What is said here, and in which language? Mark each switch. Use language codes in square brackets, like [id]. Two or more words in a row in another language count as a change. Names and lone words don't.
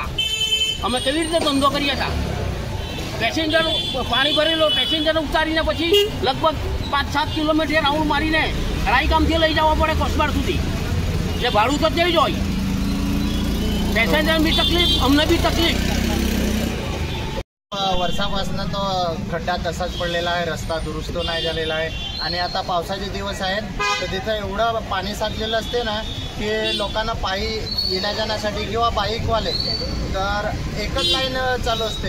[gu] અમે કેવી રીતે ધંધો કરીએ હતા? પેસેન્જર પાણી ભરેલો પેસેન્જરને ઉતારીને પછી લગભગ 5-7 કિલોમીટર રાઉન્ડ મારીને રાયગામથી લઈ જવા પડે કોસબાડ સુધી। એટલે ભાડું તો તેવી જ હોય। પેસેન્જરને બી તકલીફ, અમને બી તકલીફ। [mr] वर्षापासून तो खड्डा तसाच पडलेला आहे, रस्ता दुरुस्त नाही झालेला आहे आणि आता पावसाचे दिवस आहेत तर तिथं एवढं पाणी साचलेलं असते ना की लोकांना पायी येण्या जाण्यासाठी किंवा बाईकवाले तर एकच लाईन चालू असते।